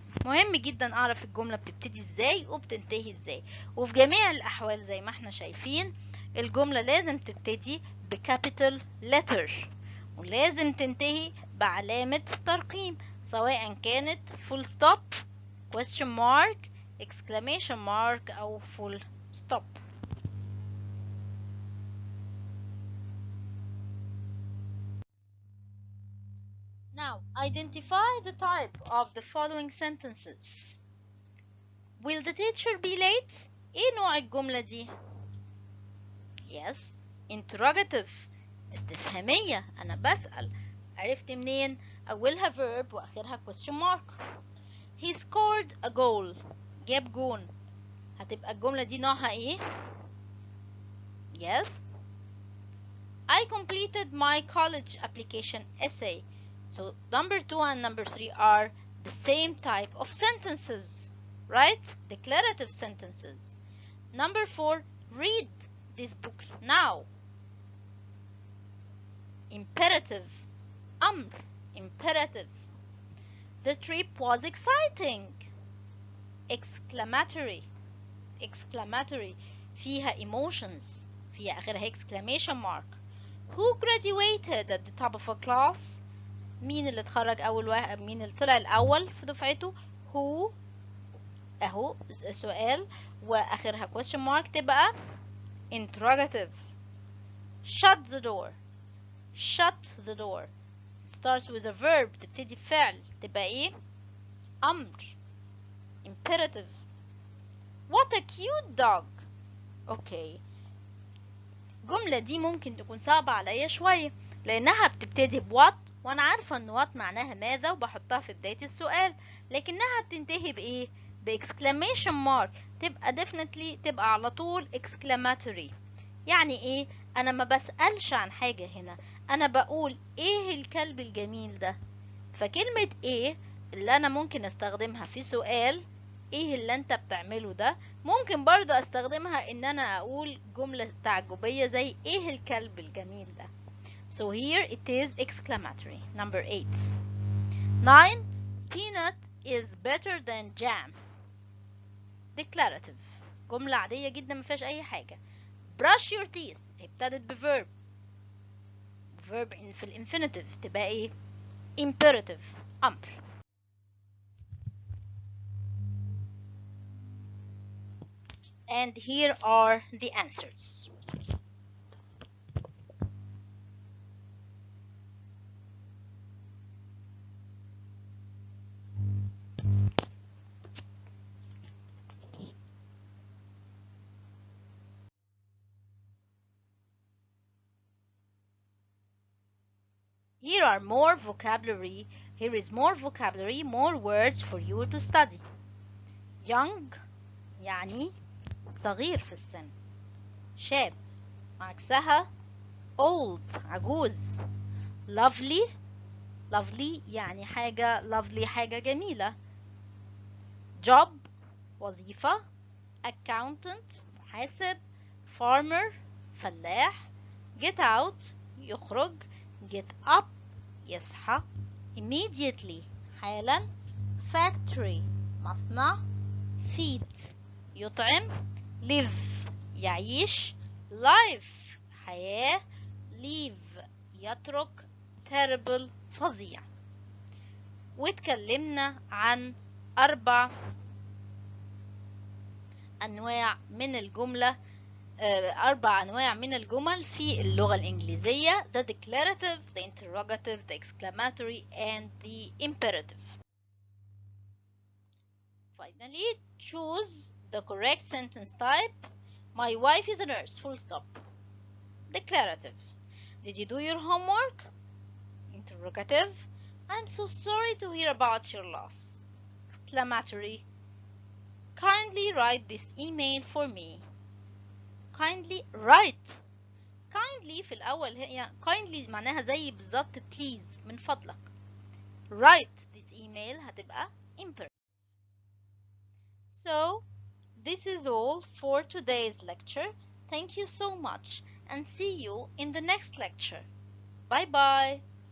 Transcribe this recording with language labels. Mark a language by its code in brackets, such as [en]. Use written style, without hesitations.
[ar] مهم جدا اعرف الجملة بتبتدي ازاي وبتنتهي ازاي، وفي جميع الاحوال زي ما احنا شايفين الجملة لازم تبتدي بكابيتال letter، ولازم تنتهي بعلامة ترقيم، سواء كانت [en] full stop، question mark، exclamation mark [ar] أو full stop. [en] Now, identify the type of the following sentences. Will the teacher be late? [ar] إيه نوع الجملة دي؟ [en] Yes, interrogative، [ar] استفهامية، أنا بسأل. عرفت منين؟ أولها verb وآخرها question mark. [en] He scored a goal، [ar] جاب جون. هتبقى الجملة دي نوعها إيه؟ Yes. [en] I completed my college application essay. So number 2 and number 3 are the same type of sentences, right? Declarative sentences. Number 4, read this book now. Imperative. [ar] أمر. [en] Imperative. The trip was exciting. Exclamatory. Exclamatory. [ar] فيها emotions. فيها آخرها exclamation mark. [en] Who graduated at the top of a class? [ar] مين اللي اتخرج أول واحد؟ مين اللي طلع الأول في دفعته؟ Who. أهو سؤال وآخرها question mark تبقى interrogative. [en] Shut the door. Shut the door. Starts with a verb، [ar] تبتدي بفعل، تبقى إيه؟ أمر. [en] Imperative. What a cute dog. [ar] أوكي. الجملة دي ممكن تكون صعبة عليا شوية لأنها بتبتدي بوات، وأنا عارفة إن وات معناها ماذا وبحطها في بداية السؤال، لكنها بتنتهي بإيه؟ بإكسكلاميشن مارك، تبقى definitely تبقى على طول exclamatory. يعني إيه؟ أنا ما بسألش عن حاجة هنا، أنا بقول إيه الكلب الجميل ده. فكلمة إيه اللي أنا ممكن أستخدمها في سؤال، إيه اللي أنت بتعمله ده، ممكن برضو أستخدمها إن أنا أقول جملة تعجبية زي إيه الكلب الجميل ده. [en] So here it is exclamatory. Number 8. 9. Peanut is better than jam. Declarative. [ar] جملة عادية جدا ما فيهاش أي حاجة. [en] Brush your teeth [ar] ابتدت بverb. verb في الانفينيتيف تبقى إيه؟ imperative. أمر. [en] And here are the answers. Here are more vocabulary. Here is more vocabulary, more words for you to study. [ar] Young يعني صغير في السن. شاب عكسها old عجوز. [en] Lovely lovely [ar] يعني حاجة lovely حاجة جميلة. Job وظيفة. Accountant محاسب. Farmer فلاح. [en] Get out يخرج. Get up يصحى. [ar] Immediately حالا. Factory مصنع. Feed يطعم. Live يعيش. Life حياة. Leave يترك. Terrible فظيع. واتكلمنا عن 4 أنواع من الجملة، 4 أنواع من الجمل في اللغة الإنجليزية: [en] the declarative, the interrogative, the exclamatory, and the imperative. Finally, choose the correct sentence type. My wife is a nurse, full stop. Declarative. Did you do your homework? Interrogative. I'm so sorry to hear about your loss. Exclamatory. Kindly write this email for me. Kindly write. [ar] Kindly في الأول هي kindly معناها زي بالظبط please من فضلك. [en] Write this email هتبقى imperative. So this is all for today's lecture. Thank you so much and see you in the next lecture. Bye bye.